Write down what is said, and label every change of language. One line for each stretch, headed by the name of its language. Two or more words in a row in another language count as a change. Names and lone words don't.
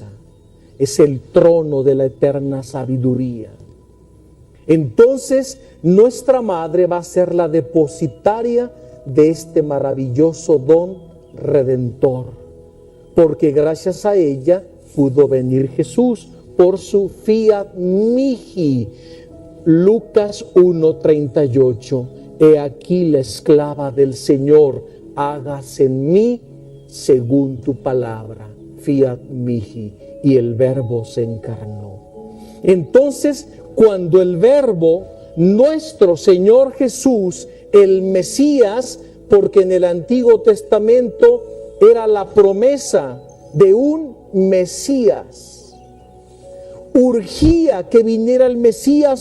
Spanish: Es el trono de la eterna sabiduría. Entonces, nuestra Madre va a ser la depositaria de este maravilloso don redentor, porque gracias a ella pudo venir Jesús por su
Latin: fiat mihi.
Spanish: Lucas 1:38, he aquí la esclava del Señor, hágase en mí según tu palabra,
Latin: fiat mihi,
Spanish: y el Verbo se encarnó. Entonces, cuando el Verbo, nuestro Señor Jesús, el Mesías, porque en el Antiguo Testamento era la promesa de un Mesías, urgía que viniera el Mesías.